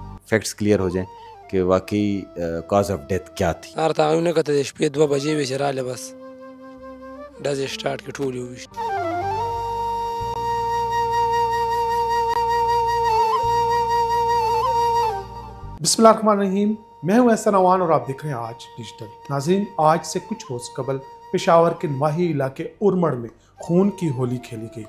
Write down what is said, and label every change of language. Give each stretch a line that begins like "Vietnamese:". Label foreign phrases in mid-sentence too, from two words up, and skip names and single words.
English: facts clear
Urdu: ہو جائیں کہ واقعی
English: cause of death
Urdu: کیا تھی.
Pashto: سار تعاونه کته د شپې 2 بجې وې چې راله بس ډزې سٹارټ کې ټول وشت.
Arabic: بسم اللہ الرحمن الرحیم.
Urdu: میں ہوں احسن عوان اور آپ دیکھ رہے ہیں آج ڈیجیٹل. ناظرین، آج سے کچھ روز قبل پشاور کے نواحی علاقے ارمڑ میں خون کی ہولی کھیلی گئی.